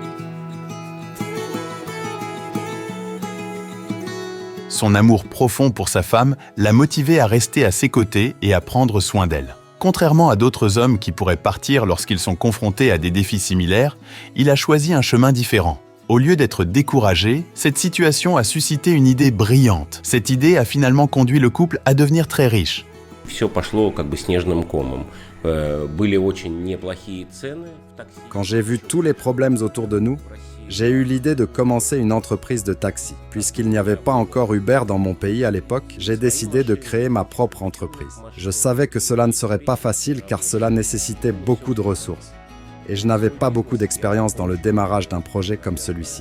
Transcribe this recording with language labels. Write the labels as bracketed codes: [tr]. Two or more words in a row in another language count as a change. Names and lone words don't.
[fr] Son amour profond pour sa femme l'a motivé à rester à ses côtés et à prendre soin d'elle. Contrairement à d'autres hommes qui pourraient partir lorsqu'ils sont confrontés à des défis similaires, il a choisi un chemin différent. Au lieu d'être découragé, cette situation a suscité une idée brillante. Cette idée a finalement conduit le couple à devenir très riche. [ru] Все пошло как бы снежным комом. Были очень неплохие цены в такси. [fr] Quand j'ai vu tous les problèmes autour de nous, j'ai eu l'idée de commencer une entreprise de taxi. Puisqu'il n'y avait pas encore Uber dans mon pays à l'époque, j'ai décidé de créer ma propre entreprise. Je savais que cela ne serait pas facile car cela nécessitait beaucoup de ressources. Et je n'avais pas beaucoup d'expérience dans le démarrage d'un projet comme celui-ci.